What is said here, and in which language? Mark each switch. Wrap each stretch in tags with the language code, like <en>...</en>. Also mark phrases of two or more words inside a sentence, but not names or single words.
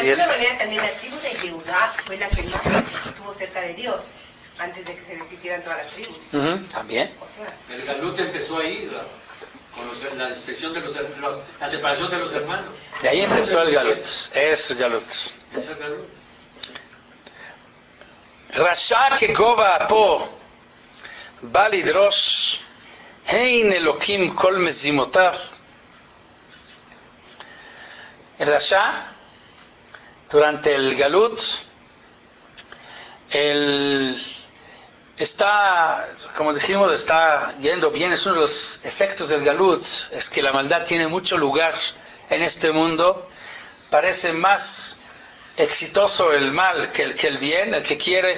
<es>De alguna manera también la tribu de Yehuda fue la que más estuvo cerca de Dios, antes de que se deshicieran todas las tribus. También. O sea, El galut empezó ahí, con la distinción de la separación de los hermanos. De ahí empezó el galut, es galut. Es el galut.</es> <he>Rasha כגובה אפו בא לדרוש הן אלוקים כל מזימותיו.</he> <es>El Rasha, durante el galut, está, como dijimos, está yendo bien. Es uno de los efectos del galut, es que la maldad tiene mucho lugar en este mundo. Parece más exitoso el mal que el bien, el que quiere.</es>